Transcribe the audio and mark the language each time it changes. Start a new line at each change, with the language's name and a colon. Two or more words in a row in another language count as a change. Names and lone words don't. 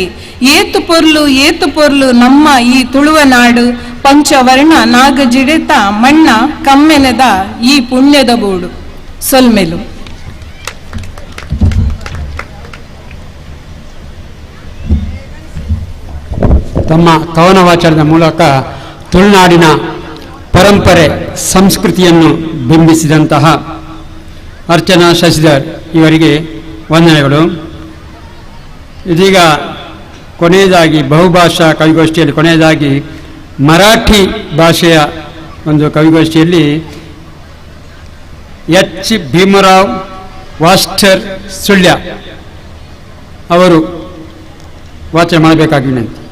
Tulu: ಏತು ಪೊರ್ಲು ನಮ್ಮ ಈ ತುಳುವನಾಡು, ಪಂಚವರ್ಣ ನಾಗಜಿಡೆತ ಮಣ್ಣ ಕಮ್ಮೆನೆದ ಈ ಪುಣ್ಯದ ಬೋಡು. ಸೊಲ್ಮೆಲು
Kannada: ತಮ್ಮ ಕವನ ವಾಚನದ ಮೂಲಕ ತುಳುನಾಡಿನ ಪರಂಪರೆ ಸಂಸ್ಕೃತಿಯನ್ನು ಬಿಂಬಿಸಿದಂತಹ ಅರ್ಚನಾ ಶಶಿಧರ್ ಇವರಿಗೆ ವಂದನೆಗಳು. ಇದೀಗ ಕೊನೆಯದಾಗಿ ಬಹುಭಾಷಾ ಕವಿಗೋಷ್ಠಿಯಲ್ಲಿ ಕೊನೆಯದಾಗಿ ಮರಾಠಿ ಭಾಷೆಯ ಒಂದು ಕವಿಗೋಷ್ಠಿಯಲ್ಲಿ ಎಚ್ ಭೀಮರಾವ್ ವಾಸ್ಟರ್ ಸುಳ್ಯ ಅವರು ವಾಚನ ಮಾಡಬೇಕಾಗಿ ವಿನಂತಿ.